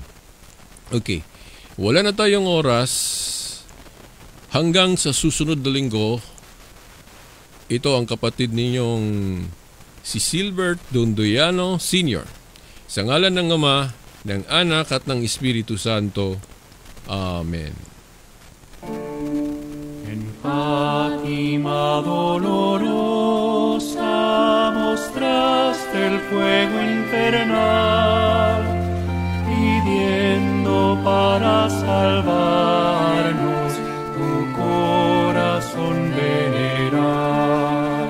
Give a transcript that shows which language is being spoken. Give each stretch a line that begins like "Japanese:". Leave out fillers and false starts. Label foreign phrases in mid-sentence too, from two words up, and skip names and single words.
Filipino: Okay, wala na tayong oras. Hanggang sa susunod na linggo, ito ang kapatid ninyong si Silbert Dondoyano Sr. Sa ngalan ng Ama, ng Anak at ng Espiritu Santo. Amen.
Spanish: En Fátima dolorosa mostraste el fuego infernal, pidiendo para salvarnos tu corazón venerar.